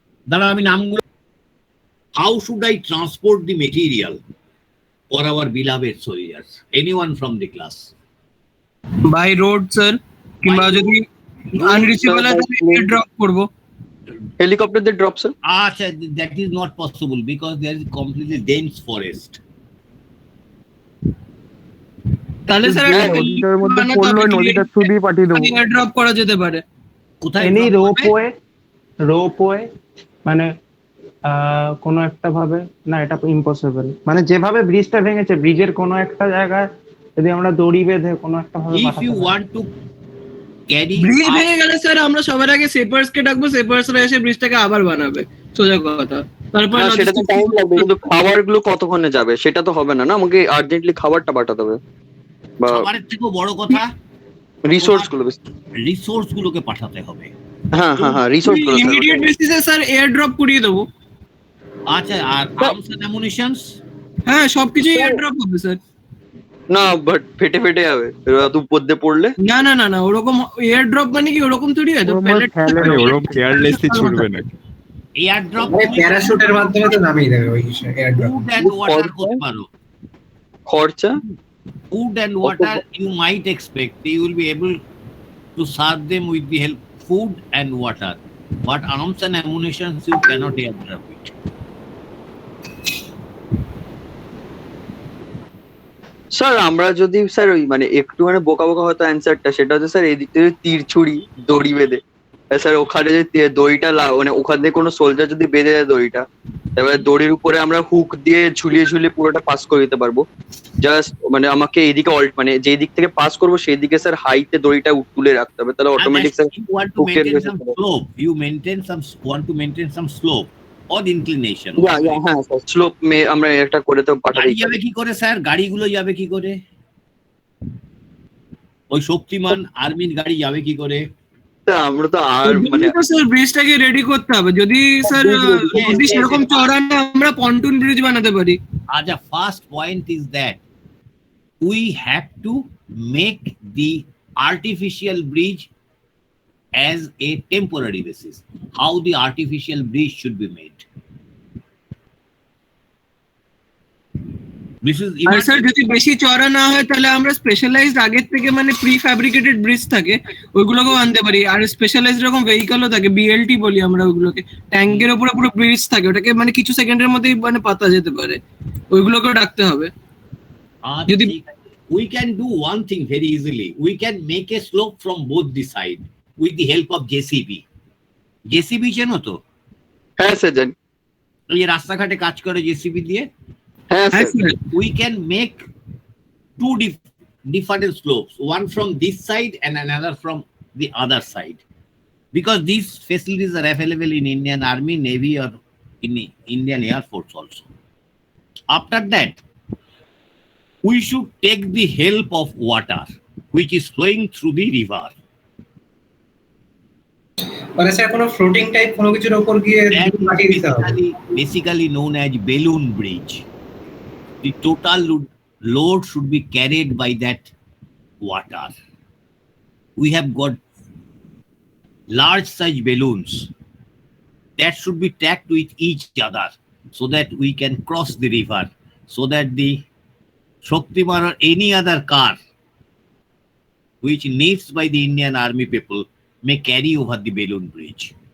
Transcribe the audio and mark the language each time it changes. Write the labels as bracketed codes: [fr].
[bn] দাঁড়াও আমি নামগুলো। [en] How should I transport the material for our beloved soldiers? Anyone from the class? [bn] By road sir, কিংবা যদি unreachable হয় তাহলে ড্রপ করব। হেলিকপ্টার দিয়ে ড্রপ স্যার। [en] আচ্ছা, that is not possible because there is completely dense forest. [bn] তাহলে sir নদীটার মধ্যে পড়লো, নদীটা ছবি পাঠিয়ে দেবো, ড্রপ করা যেতে পারে। কোথায়? এনি রোপওয়ে মানে কোনো একটা ভাবে না, এটা ইম্পসিবল। মানে যেভাবে ব্রিজটা ভেঙেছে, ব্রিজের কোনো একটা জায়গায় যদি আমরা দড়ি বেঁধে কোনো একটা ভাবে [en] if you want to carry [bn] bridge ভেঙে গেলে স্যার আমরা সবার আগে সেপার্স কে ডাকবো, সেপার্সরা এসে ব্রিজটাকে আবার বানাবে, সোজা কথা। তারপর সেটা তো টাইম লাগবে, কিন্তু খাবারগুলো কতক্ষণে যাবে সেটা তো হবে না। না আমাকে আর্জেন্টলি খাবারটা পাঠাতে হবে, বা খাবারের থেকেও বড় কথা রিসোর্স গুলোকে পাঠাতে হবে। হ্যাঁ হ্যাঁ হ্যাঁ, রিসোর্স গুলো ইমিডিয়েট বেসিসে স্যার এয়ার ড্রপ করিয়ে দেবো। আচ্ছা, আর আর্মস এন্ড অ্যামুনিশনস? হ্যাঁ সবকিছু এয়ার ড্রপ হবে স্যার। না বাট ফেটে ফেটে যাবে এত উপর দিয়ে পড়লে। না না না না, ওরকম এয়ার ড্রপ মানে কি ওরকম তৈরি হয় তো? প্যালেট ওরকম কেয়ারলেসলি ছুটবে নাকি? এয়ার ড্রপ প্যারাশুটের মাধ্যমে তো নামিয়ে দেবে ওই air drop. Food and water করতে পারো। খরচা? [en] Food and water you might expect you will be able to serve them with the help food and water, but arms and ammunition you cannot airdrop it. [bn] Sir আমরা যদি sir ওই মানে একটু মানে বোকা বোকা হয়তো অ্যান্সারটা, সেটা হচ্ছে স্যার এই দিক থেকে তীর ছুরি দড়ি বেঁধে স্যার ওখানে যে দড়িটা মানে ওখান থেকে কোনো সোলজার যদি বেঁধে দেয় দড়িটা, এবার দড়ির উপরে আমরা হুক দিয়ে ঝুলিয়ে ঝুলিয়ে পুরোটা পাস করে দিতে পারবো। জাস্ট মানে আমাকে এইদিকে মানে যেই দিক থেকে পাস করবো সেই দিকে স্যার হাইতে দড়িটা তুলে রাখতে হবে, তাহলে automatic sir [en] you want to maintain some slope or inclination. [bn] হ্যাঁ স্যার স্লোপ আমরা একটা করে তো পাঠাই। যাবে কি করে স্যার? গাড়িগুলো যাবে কি করে? ওই শক্তিমান আর্মির গাড়ি যাবে কি করে? আমরা তো আর মানে স্যার ব্রিজটাকে রেডি করতে হবে। যদি স্যার যদি সেরকম চড়া না, আমরা পন্টুন ব্রিজ বানাতে পারি। [en] আচ্ছা, first point is that we have to make the artificial bridge as a temporary basis. How the artificial bridge should be made? This is [bn] আর [en] even [bn] sir যদি বেশি চড়া না হয় তাহলে আমরা স্পেশালাইজড আগের থেকে মানে প্রি ফ্যাব্রিকেটেড ব্রিজ থাকে ওইগুলোকেও আনতে পারি। আর স্পেশালাইজড এরকম ভেহিকলও থাকে, বিএলটি বলি আমরা ওইগুলোকে, ট্যাঙ্কের উপরে পুরো ব্রিজ থাকে, ওটাকে মানে কিছু সেকেন্ডের মধ্যেই মানে পাতা যেতে পারে, ওইগুলোকেও ডাকতে হবে। যদি [en] we can do one thing very easily. We can make a slope from both the side with the help of JCB. [bn] JCB চেনো তো? হ্যাঁ স্যার জানি। এই যে রাস্তাঘাটে কাজ করে JCB দিয়ে, হ্যাঁ sir. [en] we can make two different slopes, one from this side and another from the other side, because these facilities are available in Indian Army, Navy, or in Indian Air Force also. After that, we should take the help of water which is flowing through the river. [bn] মানে sir কোনো floating type কোনো কিছুর উপর গিয়ে পাঠিয়ে দিতে হবে। [en] Basically known as balloon bridge. The total load should be carried by that water. We have got large size balloons that should be tacked with each other so that we can cross the river, so that the Shaktiman or any other car which needs by the Indian Army people may carry over the balloon bridge.